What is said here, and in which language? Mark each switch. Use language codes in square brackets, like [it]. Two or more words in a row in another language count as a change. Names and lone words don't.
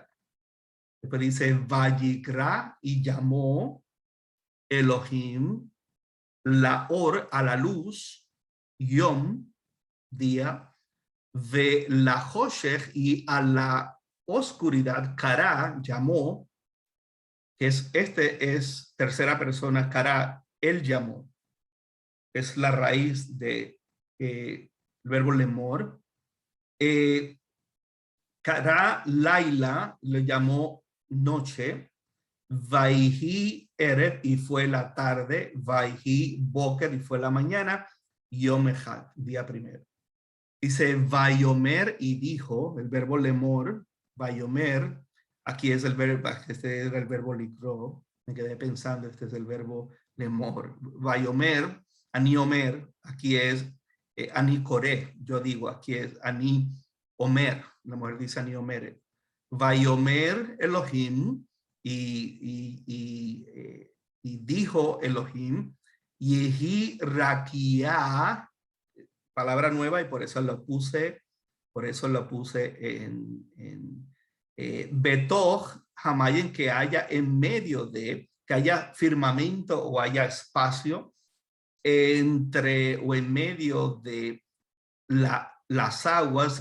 [es] Después dice vayikra, y llamó Elohim la or, a la luz, yom, día, ve la choshech, y a la oscuridad, kara, llamó, que es tercera persona, kara, él llamó, es la raíz de el verbo lemor. [he] קרא לילה, [es] le llamó noche. [he] ויהי ערב, [es] y fue la tarde. [he] ויהי בקר, [es] y fue la mañana. [he] יום אחד, [es] día primero. Dice Vayomer, y dijo, el verbo lemor, Vayomer, aquí es el verbo, este era el verbo likro, me quedé pensando, este es el verbo lemor. [he] ויאמר, אני אומר, [es] aquí es Anikore, yo digo, aquí es [he] אני אומר, [es] la mujer dice Aniomer. [he] ויאמר אלהים, [es] y dijo Elohim, [he] יהי רקיע, [es] palabra nueva, y por eso lo puse en [he] בתוך המים, [es] que haya en medio de, que haya firmamento o haya espacio entre o en medio de las aguas.